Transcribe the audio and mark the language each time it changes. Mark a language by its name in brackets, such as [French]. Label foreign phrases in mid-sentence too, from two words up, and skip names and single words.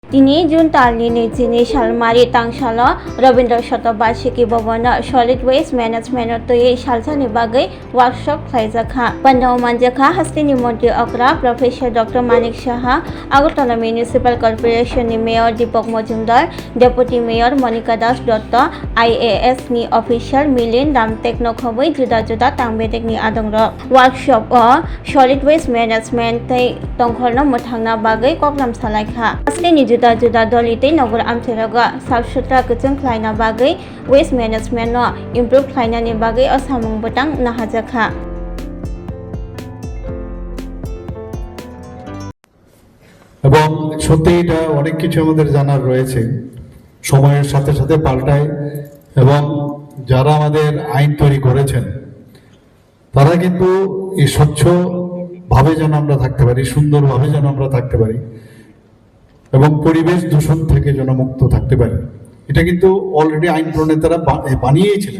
[Kok Borok] दिनै जुन दाननि 22 सालमारि तांसालो रबीन्द्र शतबार्षिकी भवनाव [English] solid waste management [Kok Borok] तयै सालसानि बागै वर्कशप खालायजाखा बन्धाव मानजाखा हास्तिनि मन्त्रि अग्रा प्रोफेसर डक्टर मानिक साहा আগরতলা মিউনিসিপাল কর্পোরেশननि मेयर दीपक मजुमदार डेपुटी मेयर मनिका दास दत्त IAS नि अफिसियल मिलिन रामटेक नखबै जुदा जुदा तांबेटेकनि आदंग वर्कशप [English] solid waste management [Kok Borok] तै तंखरनो मोथांना बागै कग्राम सालायखा हास्तिनि जुदा जुदा दलितै नगर आमथेरागा [Hindi] साफ सुथरा [Kok Borok] गोजों खालायना बागै [English] waste management improve [Kok Borok] खालायनानि बागै असामुं बटां नाहाजाखा [Bangla] এবং সত্যি এটা অনেক কিছু আমাদের জানার রয়েছে, সময়ের সাথে সাথে পাল্টায় এবং যারা আমাদের আইন তৈরি করেছেন তারা কিন্তু এই স্বচ্ছভাবে যেন আমরা থাকতে পারি, সুন্দরভাবে যেন আমরা থাকতে পারি এবং পরিবেশ দূষণ থেকে যেন মুক্ত থাকতে পারি, এটা কিন্তু অলরেডি আইন প্রণেতারা বানিয়েছিলেন।